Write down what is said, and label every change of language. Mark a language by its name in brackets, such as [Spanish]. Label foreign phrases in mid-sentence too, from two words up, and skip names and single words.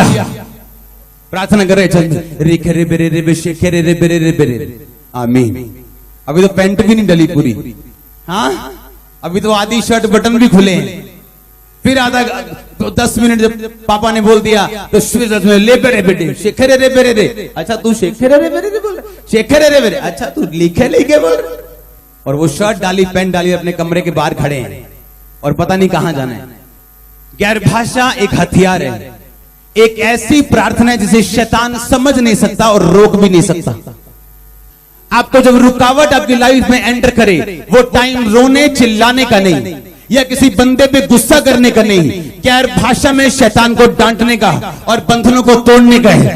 [Hindi] प्रार्थना कर रहे चल रेखे रे बेरे रे शेखे रे बेरे रे बेरे। आमीन। अभी तो पैंट भी नहीं डली पूरी, हाँ अभी तो आधी शर्ट बटन भी खुले हैं। फिर आधा तो 10 मिनट जब पापा ने बोल दिया तो ले बेरे बेटे शेखरे रे बेरे रे, अच्छा तू शेखरे रे बेरे रे बोल, शेखरे रे बेरे, अच्छा तू लिखे लिखे बोल। और वो शर्ट डाली, पैंट डाली, अपने कमरे के बाहर खड़े हैं और पता नहीं कहां जाना है। गैर भाषा एक हथियार है, एक ऐसी प्रार्थना है जिसे शैतान समझ नहीं सकता और रोक भी नहीं सकता। आपको जब रुकावट आपकी लाइफ में एंटर करे, वो टाइम रोने चिल्लाने का नहीं या किसी बंदे पे गुस्सा करने का नहीं, गैर भाषा में शैतान को डांटने का और बंधनों को तोड़ने का है।